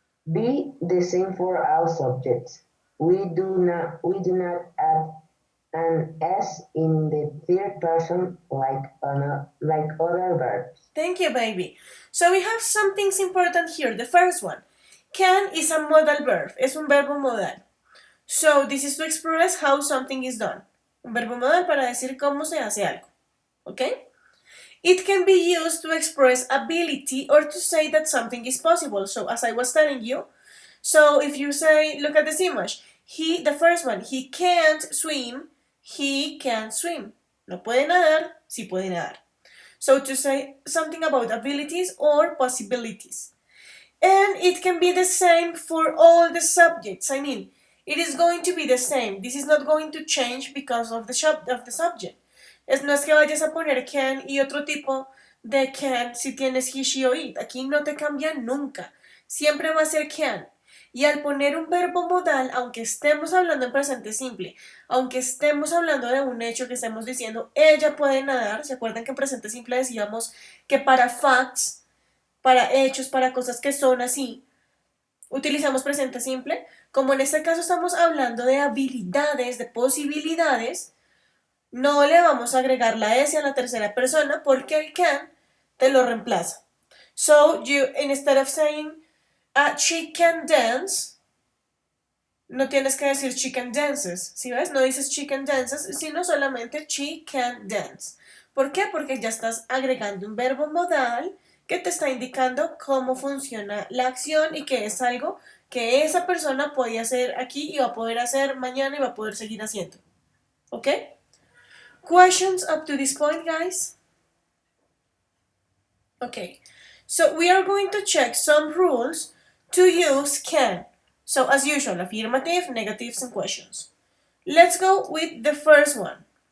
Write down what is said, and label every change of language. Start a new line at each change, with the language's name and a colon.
English: Be the same for all subjects. We do not add an s in the third person like other verbs. Thank you, baby. So we have some things important here. The first one, can is a modal verb.
Spanish: Es un verbo modal.
English: So this is to express how something is done.
Spanish: Un verbo modal para decir cómo se hace algo.
English: Okay? It can be used to express ability or to say that something is possible. So as I was telling you, so if you say, look at this image, the first one, he can't swim, he can swim.
Spanish: No puede nadar, sí puede nadar.
English: So to say something about abilities or possibilities. And it can be the same for all the subjects. I mean, it is going to be the same. This is not going to change because of the subject.
Spanish: No es que vayas a poner can y otro tipo de can si tienes he, she o it. Aquí no te cambia nunca. Siempre va a ser can. Y al poner un verbo modal, aunque estemos hablando en presente simple, aunque estemos hablando de un hecho que estemos diciendo, ella puede nadar, ¿se acuerdan que en presente simple decíamos que para facts, para hechos, para cosas que son así, utilizamos presente simple? Como en este caso estamos hablando de habilidades, de posibilidades, no le vamos a agregar la S a la tercera persona porque el can te lo reemplaza.
English: So, instead of saying she can dance,
Spanish: no tienes que decir
English: she can dances,
Spanish: ¿sí ves? No dices
English: she can dances,
Spanish: sino solamente
English: she can dance.
Spanish: ¿Por qué? Porque ya estás agregando un verbo modal que te está indicando cómo funciona la acción y que es algo que esa persona puede hacer aquí y va a poder hacer mañana y va a poder seguir haciendo. ¿Ok?
English: Questions up to this point, guys? Okay, so we are going to check some rules to use can. So as usual, affirmative, negatives, and questions. Let's go with the first one.